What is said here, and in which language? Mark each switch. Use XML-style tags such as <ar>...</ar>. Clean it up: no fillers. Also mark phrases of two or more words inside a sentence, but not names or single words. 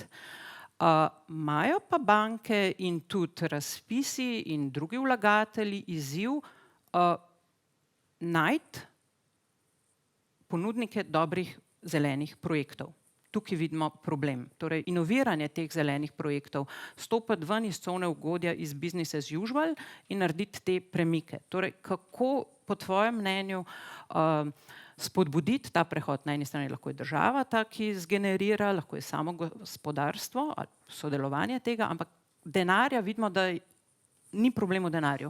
<sl>Imajo pa banke in tudi razpisi in drugi vlagatelji izziv najti ponudnike dobrih zelenih projektov. Tukaj vidimo problem. Torej, inoviranje teh zelenih projektov, stopiti ven iz cone ugodja, iz</sl> <en>business as usual</en> <sl>in narediti te premike. Torej, kako po tvojem mnenju spodbuditi ta prehod? Na eni strani lahko je država ta, ki zgenerira, lahko je samo gospodarstvo, sodelovanje tega, ampak denarja vidimo, da ni problem v denarju.</sl>